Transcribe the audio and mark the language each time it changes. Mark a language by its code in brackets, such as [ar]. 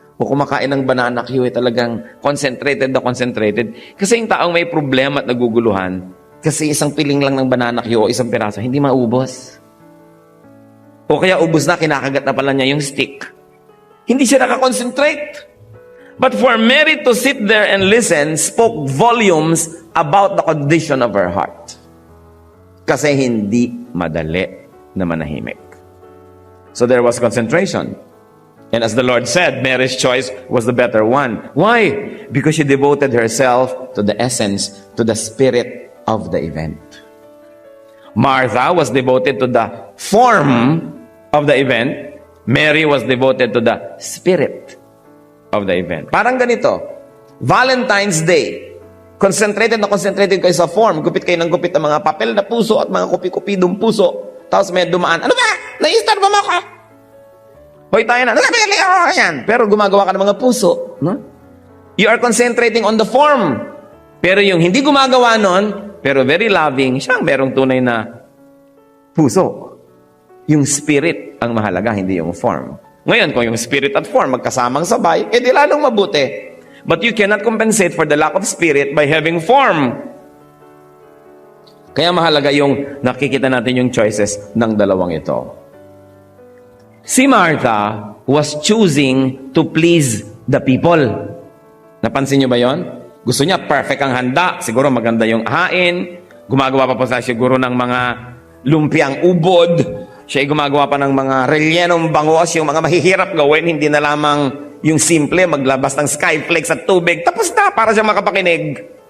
[tl] O kumakain ng banana Q, talagang concentrated na concentrated. Kasi yung taong may problema at naguguluhan, kasi isang piling lang ng banana Q o isang piraso, hindi maubos. O kaya ubos na, kinakagat na pala niya yung stick. Hindi siya nakakonsentrate. [en] But for Mary to sit there and listen spoke volumes about the condition of her heart. [tl] Kasi hindi madali na manahimik. [en] So there was concentration. And as the Lord said, Mary's choice was the better one. Why? Because she devoted herself to the essence, to the spirit of the event. Martha was devoted to the form of the event. Mary was devoted to the spirit of the event. [tl] Parang ganito, Valentine's Day, concentrated kayo sa form, gupit kayo ng gupit ng mga papel na puso at mga kupi-kupidong puso, tapos may dumaan, ano ba? Na-star ba mo ako? Hoy tayo na, yan. Pero gumagawa ka ng mga puso, no? [en] You are concentrating on the form. [tl] Pero yung hindi gumagawa nun, pero [en] very loving, [tl] siyang merong tunay na puso. Yung spirit ang mahalaga, hindi yung form. Ngayon, kung yung spirit at form magkasamang sabay, edi lalong mabuti. [en] But you cannot compensate for the lack of spirit by having form. [tl] Kaya mahalaga yung nakikita natin yung choices ng dalawang ito. [en] Si Martha was choosing to please the people. [tl] Napansin niyo ba yon? Gusto niya perfect ang handa, siguro maganda yung hain, gumagawa pa po sa siguro ng mga lumpiang ubod, siya ay gumagawa pa ng mga rellenong bangos, yung mga mahihirap gawin, hindi na lamang yung simple, maglabas ng skyflakes at tubig, tapos na, para siya makapakinig.